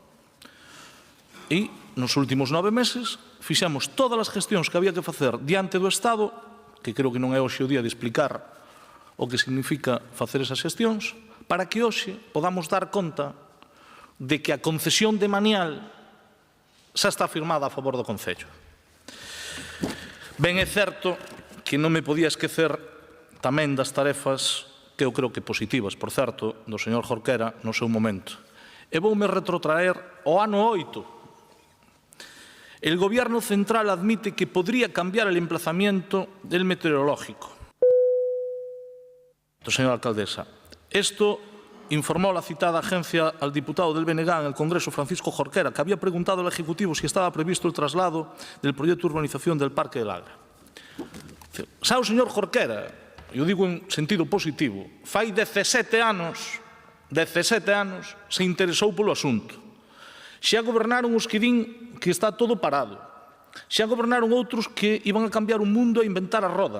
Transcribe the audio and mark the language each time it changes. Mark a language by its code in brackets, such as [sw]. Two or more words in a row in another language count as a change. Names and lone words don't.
[gl] E nos últimos 9 meses fixemos todas as gestións que había que facer diante do Estado, que creo que non é hoxe o día de explicar o que significa facer esas gestións, para que hoxe podamos dar conta de que a concesión de manial xa está firmada a favor do Concello. Ben é certo que non me podía esquecer tamén das tarefas que eu creo que positivas, por certo, do señor Jorquera no seu momento. E voume retrotraer ao ano 8. [es] El Gobierno central admite que podría cambiar el emplazamiento del meteorológico. Señora alcaldesa, esto informó la citada agencia al diputado del BNG en el Congreso, Francisco Jorquera, que había preguntado al Ejecutivo si estaba previsto el traslado del proyecto de urbanización del Parque del Agra. [gl] Sabe o señor Jorquera, eu digo en sentido positivo, fai 17 anos se interesou polo asunto. Xa gobernaron os que din que está todo parado. Xa gobernaron outros que iban a cambiar o mundo e inventar a roda.